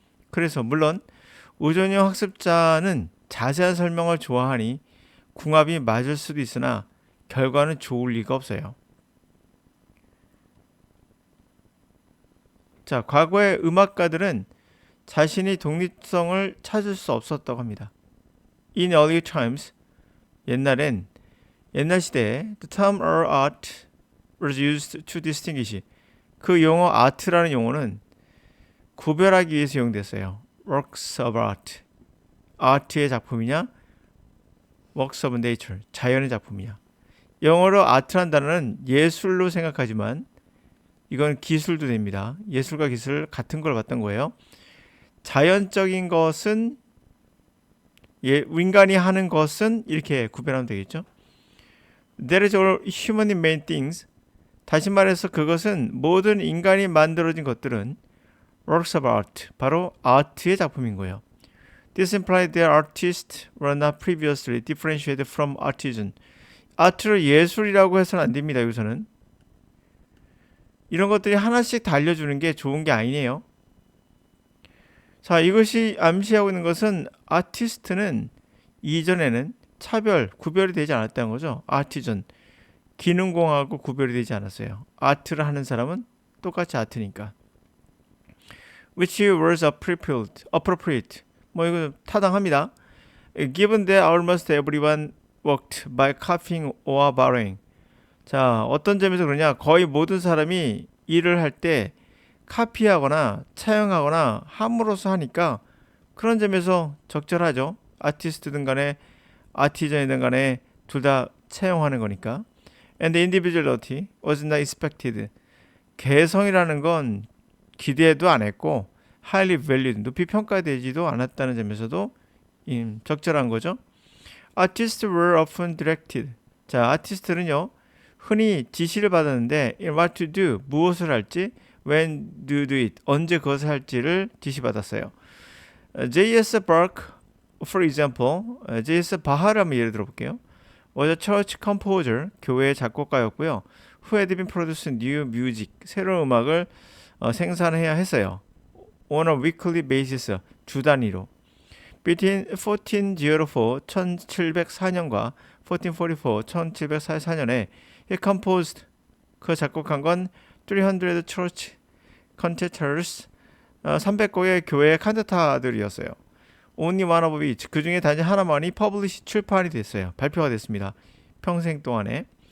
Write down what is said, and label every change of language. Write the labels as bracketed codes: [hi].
[ko] 그래서 물론 의존형 학습자는 자세한 설명을 좋아하니 궁합이 맞을 수도 있으나 결과는 좋을 리가 없어요. 자, 과거의 음악가들은 자신이 독립성을 찾을 수 없었다고 합니다. [en] In early times, [ko] 옛날 시대에 [en] the term or art was used to distinguish. [ko] 그 용어 art라는 용어는 구별하기 위해서 사용됐어요. [en] Works of art. [ko] art의 작품이냐? [en] Works of nature. [ko] 자연의 작품이냐? 영어로 art란 단어는 예술로 생각하지만 이건 기술도 됩니다. 예술과 기술 같은 걸 봤던 거예요. 자연적인 것은 인간이 하는 것은 이렇게 구별하면 되겠죠. [en] That is all humanly made things. [ko] 다시 말해서 그것은 모든 인간이 만들어진 것들은 [en] works of art, [ko] 바로 아트의 작품인 거예요. [en] This implies that artists were not previously differentiated from artisan. [ko] 아트를 예술이라고 해서는 안 됩니다. 여기서는 이런 것들이 하나씩 다 알려주는 게 좋은 게 아니에요. 자, 이것이 암시하고 있는 것은 아티스트는 이전에는 구별이 되지 않았다는 거죠. 아티전, 기능공하고 구별이 되지 않았어요. 아트를 하는 사람은 똑같이 아트니까. [en] Which was appropriate. [ko] 뭐 이거 타당합니다. [en] Given that almost everyone worked by copying or borrowing. [ko] 자, 어떤 점에서 그러냐? 거의 모든 사람이 일을 할 때 카피하거나 차용하거나 함으로써 하니까 그런 점에서 적절하죠. 아티스트든 간에 아티전이든 간에 둘 다 차용하는 거니까. [en] And the individuality was not expected. [ko] 개성이라는 건 기대도 안 했고 [en] highly valued, [ko] 높이 평가되지도 않았다는 점에서도 적절한 거죠. [en] Artists were often directed. [ko] 자, 아티스트는요, 흔히 지시를 받았는데 [en] in what to do, [ko] 무엇을 할지, [en] when to do it, [ko] 언제 그것을 할지를 지시받았어요. [en] J.S. Bach, for example, J.S. [ko] 바하를 한번 예를 들어볼게요. [en] was a church composer, [ko] 교회 작곡가였고요. [en] who had been producing new music, [ko] 새로운 음악을 생산해야 했어요. [en] on a weekly basis, [ko] 주 단위로. between 1404, 1704년과 1444, 1744년에 [en] he composed, [ko] 그 작곡한 건 300 church cantatas, 300곡의 교회 칸타타들이었어요. [en] only one of each, [ko] 그 중에 단지 하나만이 publish, 출판이 됐어요. 발표가 됐습니다. 평생 동안에.